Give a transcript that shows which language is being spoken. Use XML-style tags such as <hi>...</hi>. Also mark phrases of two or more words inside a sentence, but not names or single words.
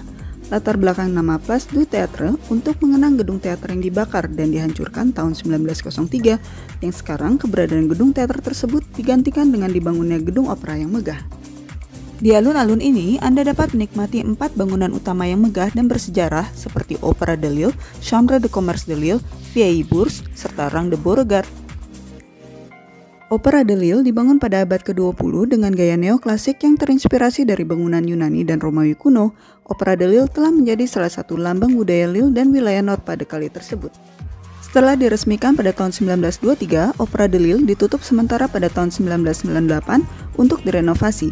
<id>Latar belakang nama Place du Théâtre untuk mengenang gedung teater yang dibakar dan dihancurkan tahun 1903, yang sekarang keberadaan gedung teater tersebut digantikan dengan dibangunnya gedung opera yang megah. Di alun-alun ini, Anda dapat menikmati 4 bangunan utama yang megah dan bersejarah seperti Opera de Lille, Chambre de Commerce de Lille, Vieille Bourse, serta Rang de Beauregard. Opera de Lille dibangun pada abad ke-20 dengan gaya neoklasik yang terinspirasi dari bangunan Yunani dan Romawi kuno. Opera de Lille telah menjadi salah satu lambang budaya Lille dan wilayah Nord pada kali tersebut. Setelah diresmikan pada tahun 1923, Opera de Lille ditutup sementara pada tahun 1998 untuk direnovasi.</id>